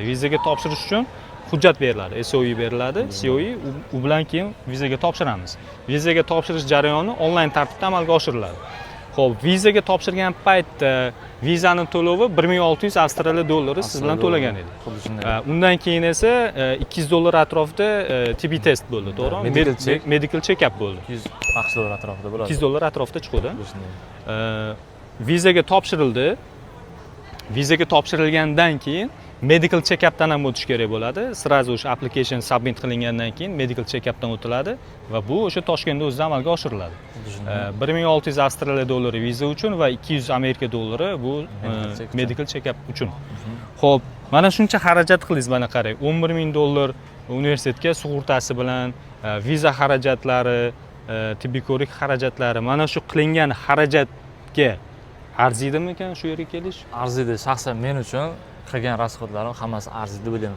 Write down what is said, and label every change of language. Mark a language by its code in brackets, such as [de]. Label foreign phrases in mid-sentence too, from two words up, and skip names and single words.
[uz] Vizaga topshirish uchun hujjat beriladi, SOE beriladi, COE, u bilan keyin vizaga topshiramiz. Vizaga topshirish jarayoni onlayn tartibda amalga oshiriladi. Xo'p, vizaga topshirgan paytda vizaning to'lovi 1600 Avstraliya dollari siz bilan to'lagan edi. Xuddi shunday. Undan keyin esa 200 dollar atrofida [en] TB test [uz] bo'ldi, to'g'rimi? [en] Medical check. Medical check-up [uz] bo'ldi. 200 AQSh dollar atrofida bo'ladi. 200 dollar atrofida chiqdi. Xuddi shunday. Vizaga topshirildi. Vizaga topshirilgandan keyin [en] medical check-updan [uz] ham o'tish kerak bo'ladi. Sразу o'sha [en] application submit [uz] qilingandan keyin [en] medical check-updan [uz] o'tiladi va bu o'sha Toshkentda o'zida amalga oshiriladi. Xuddi shunday. 1600 Avstraliya dollari viza uchun va 200 Amerika dollari bu [en] medical check-up [uz] uchun. Xo'p, mana shuncha xarajat qildingiz, mana qarang. 11 000 dollar universitetga sug'urtasi bilan, viza xarajatlari, tibbiy ko'rik xarajatlari, mana shu qilingan xarajatga arziydimi ekan shu yerga kelish? Arziydi. Shaxsan men uchun qilgan rasxodlarim hammasi arziydi deb o'ylayman.